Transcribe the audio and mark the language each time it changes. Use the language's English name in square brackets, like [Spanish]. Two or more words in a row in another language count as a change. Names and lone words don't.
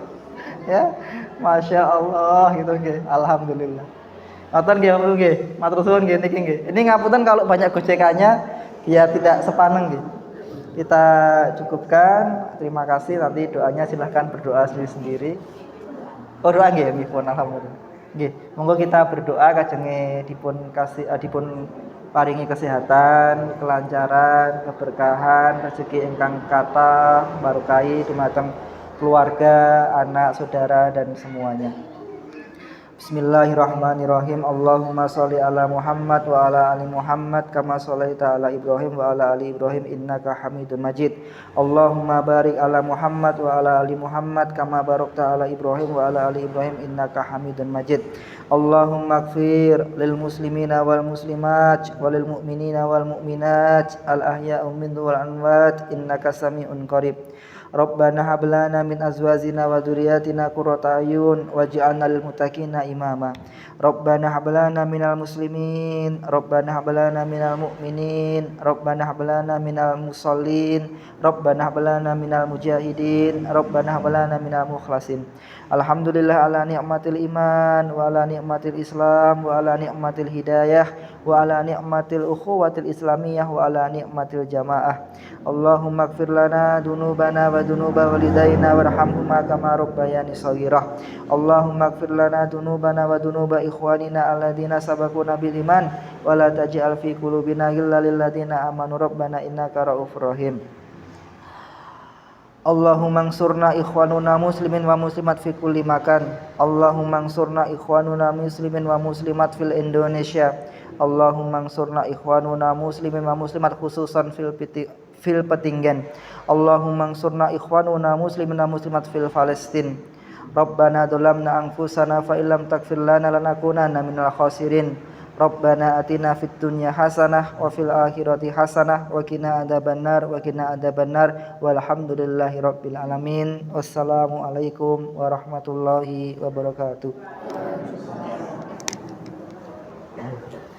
[Javanese] Ya. [Arabic] ما شاء الله [Javanese] gitu nggih. Alhamdulillah. Ngoten nggih, matur suwun nggih niki nggih. [Indonesian] Ini ngapunten kalau banyak gojekannya ya tidak [Javanese] sepaneng nggih. [Indonesian] Kita cukupkan. Terima kasih. Nanti doanya silahkan berdoa sendiri-sendiri. [Javanese] Oh doa nggih, pun alhamdulillah. Nggih, monggo kita berdoa kajenge dipun paringi kesehatan, kelancaran, keberkahan, rezeki ingkang kathah, barokah dumateng keluarga, anak, [Indonesian] saudara dan semuanya. [Arabic] بسم الله الرحمن الرحيم. اللهم صل على محمد وعلى آل محمد كما صليت على إبراهيم وعلى آل إبراهيم إنك حميد مجيد. اللهم بارك على محمد وعلى آل محمد كما باركت على إبراهيم وعلى آل إبراهيم إنك حميد مجيد. اللهم اغفر للمسلمين والمسلمات وللمؤمنين والمؤمنات الأحياء منهم والأموات إنك سميع قريب. ربنا هب لنا من أزواجنا وذرياتنا قرة أعين واجعلنا للمتقين إماما. ربنا هب لنا من المسلمين، ربنا هب لنا من المؤمنين، ربنا هب لنا من المصلين، ربنا هب لنا من المجاهدين، ربنا هب لنا من المخلصين. الحمد لله على نعمة الإيمان وعلى نعمة الإسلام وعلى نعمة الهداية وعلى نعمة الأخوة الإسلامية وعلى نعمة الجماعة. اللهم اغفر لنا ذنوبنا وذنوب والدينا وارحمهما كما ربياني صغيرا. اللهم اغفر لنا ذنوبنا وذنوب إخواننا الذين سبقونا بالإيمان ولا تجعل في قلوبنا غلا للذين آمنوا ربنا إنك رؤوف رحيم. اللهم انصرنا إخواننا مسلمين ومسلمات في كل مكان. اللهم انصرنا إخواننا مسلمين ومسلمات في إندونيسيا. اللهم انصرنا إخواننا مسلمين ومسلمات خصوصا في بيتينجان. اللهم انصرنا إخواننا مسلمين ومسلمات في فلسطين. ربنا ظلمنا أنفسنا فإن لم تغفر لنا لنكونن من الخاسرين. ربنا آتنا في الدنيا حسنة وفي الآخرة حسنة وقنا عذاب النار والحمد لله رب العالمين. والسلام عليكم ورحمة الله وبركاته.